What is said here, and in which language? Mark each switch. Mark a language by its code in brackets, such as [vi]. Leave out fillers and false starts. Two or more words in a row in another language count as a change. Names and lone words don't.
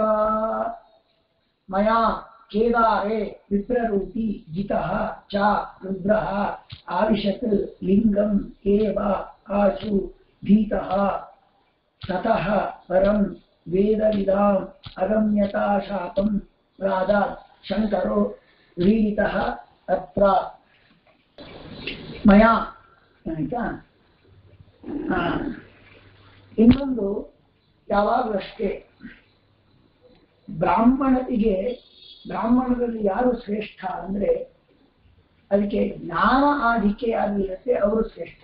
[sa] मया केदारे विप्ररूपी जितः च रुद्रः आविशत् लिंगम् एव आशु भीतः ततः परं वेदविदाम् अगम्यता शापं प्रादात् शंकरो वीतः अत्र। [kn] मया ಇನ್ನೊಂದು ಯಾವಾಗಲೂ ಅಷ್ಟೇ, ಬ್ರಾಹ್ಮಣದಲ್ಲಿ ಯಾರು ಶ್ರೇಷ್ಠ ಅಂದ್ರೆ ಅದಕ್ಕೆ ಜ್ಞಾನ ಆಧಿಕ್ಯ ಯಾರಿರುತ್ತೆ ಅವರು ಶ್ರೇಷ್ಠ.